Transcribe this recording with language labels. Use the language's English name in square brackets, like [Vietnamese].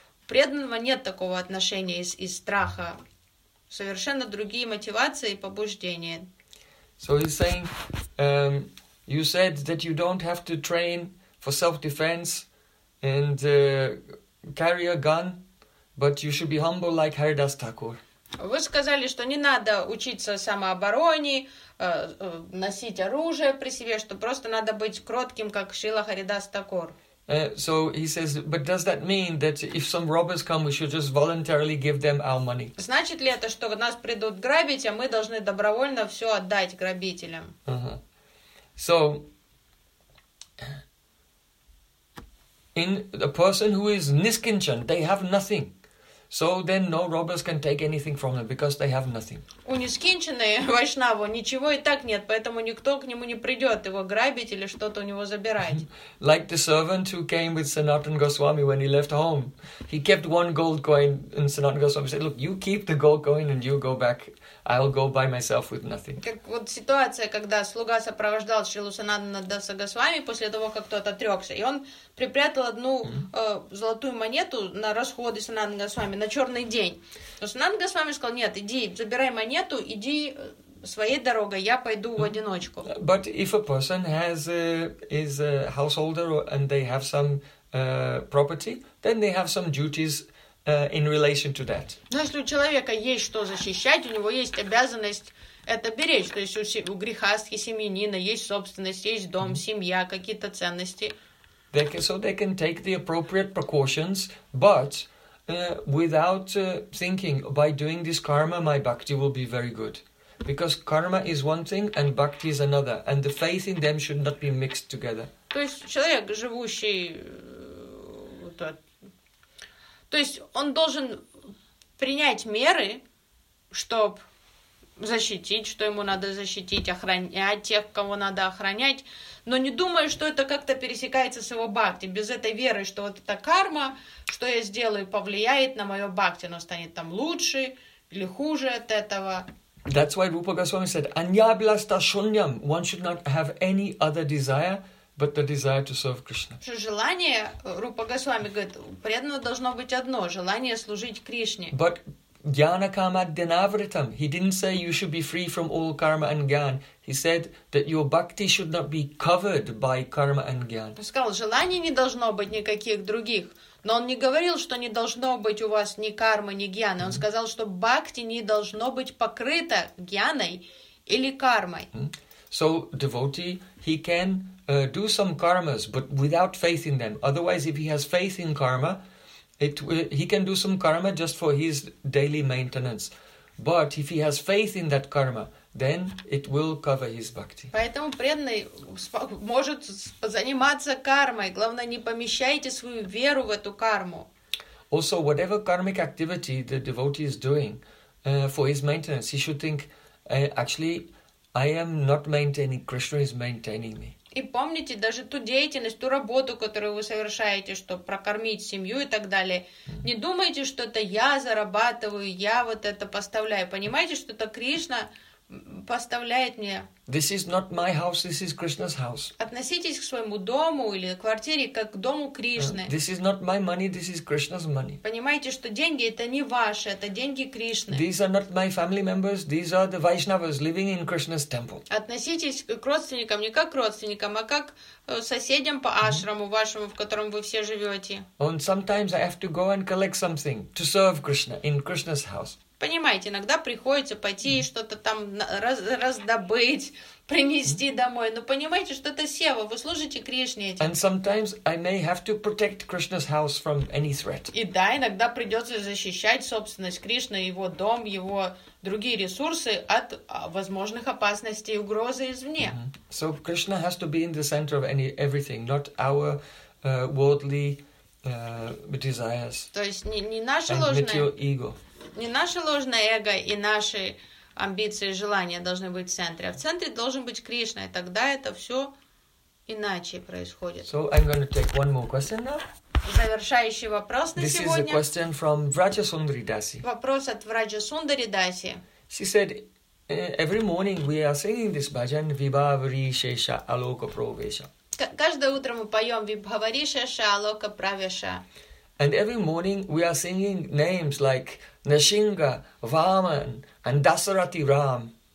[Russian] У преданного нет такого отношения из страха. Совершенно другие мотивации и побуждения. [English] So he's saying, you said that you don't have to train for self-defense and carry a gun, but you should be humble like Haridas Thakur. [Russian] Вы сказали, что не надо учиться самообороне, носить оружие при себе, что просто надо быть кротким, как Шрила Харидас Такур. [English] So he says, but does that mean that if some robbers come, we should just voluntarily give them our money? [Russian] Значит ли это, что нас придут грабить, а мы должны добровольно все отдать грабителям? [English] So, in the person who is niskinchan, they have nothing. So then no robbers can take anything from them, because they have nothing. [Russian] У нискинченной вайшнаву ничего и так нет, поэтому никто к нему не придет его грабить или что-то у него забирать. [English] Like the servant who came with Sanatan Goswami when he left home. He kept one gold coin, and Sanatan Goswami said, look, you keep the gold coin and you go back. I'll go by myself with nothing. [Russian] Как вот ситуация, когда слуга сопровождал Шрилу Санатана Даса Госвами после того, как тот отрекся, и он припрятал одну золотую монету на расходы Санатана Госвами на черный день. Но Санатана Госвами сказал, нет, иди, забирай монету, иди своей дорогой, я пойду в одиночку. [English] But if a person has is a householder and they have some property, then they have some duties in relation to that. [Russian] Но если у человека есть что защищать, у него есть обязанность это беречь. То есть у грехастхи, семьянина есть собственность, есть дом, семья, какие-то ценности. [English] They can, so they can take the appropriate precautions, but without thinking, by doing this karma, my bhakti will be very good. Because karma is one thing and bhakti is another. And the faith in them should not be mixed together. [Russian] То есть человек, живущий вот, то есть он должен принять меры, чтобы защитить, что ему надо защитить, охранять тех, кого надо охранять, но не думая, что это как-то пересекается с его бхакти, без этой веры, что вот эта карма, что я сделаю, повлияет на мое бхакти, оно станет там лучше или хуже от этого. [English] That's why Rupa Goswami said, anyablasta shunyam, one should not have any other desire, but the desire to serve Krishna. [Russian] Желание, Рупа Госвами говорит, преданного должно быть одно, желание служить Кришне. [English] But jnana kama dinavritam. He didn't say you should be free from all karma and jnana. He said that your bhakti should not be covered by karma and jnana. [Russian] Он сказал, желаний не должно быть никаких других. Но он не говорил, что не должно быть у вас ни кармы, ни jnana. Он сказал, что бхакти не должно быть покрыто jnаной или кармой. [English] So devotee, he can do some karmas, but without faith in them. Otherwise, if he has faith in karma, he can do some karma just for his daily maintenance. But if he has faith in that karma, then it will cover his bhakti. [Russian] Поэтому преданный может заниматься кармой. Главное, не помещайте свою веру в эту карму. [English] Also, whatever karmic activity the devotee is doing for his maintenance, he should think, actually, I am not maintaining, Krishna is maintaining me. [Russian] И помните, даже ту деятельность, ту работу, которую вы совершаете, чтобы прокормить семью и так далее, не думайте, что это я зарабатываю, я вот это поставляю. Понимаете, что это Кришна поставляет мне. [English] This is not my house, this is Krishna's house. [Russian] Относитесь к своему дому или квартире как к дому Кришны. [English] This is not my money, this is Krishna's money. [Russian] Понимаете, что деньги это не ваши, это деньги Кришны. [English] These are not my family members, these are the Vaishnavas living in Krishna's temple. [Russian] Относитесь к родственникам не как к родственникам, а как соседям по ашраму вашему, в котором вы все живете. [English] And sometimes I have to go and collect something to serve Krishna in Krishna's house. [Russian] Понимаете, иногда приходится пойти и что-то там раздобыть, принести домой. Но понимаете, что это сева, вы служите Кришне этим. [English] And sometimes I may have to protect Krishna's house from any threat. [Russian] И да, иногда придется защищать собственность Кришны, его дом, его другие ресурсы от возможных опасностей и угрозы извне. Mm-hmm. [English] So Krishna has to be in the center of any everything, not our worldly desires. [Russian] То есть не наше ложное. Не наше ложное эго и наши амбиции и желания должны быть в центре, а в центре должен быть Кришна, и тогда это все иначе происходит. [English] So I'm going to take one more question now. [Russian] Завершающий вопрос на [English] This [Russian] сегодня. [English] This is a question from Vraja Sundari Dasi. [Russian] Вопрос от Vraja Sundari Dasi. [English] She said, every morning we are singing this bhajan, Vibhavari Shesha Aloka Pravesha. [Russian] Каждое утро мы поем Vibhavari Shesha Aloka Pravesha. [English] And every morning we are singing names like Нарсинга, Ваман и Дасарати Рам.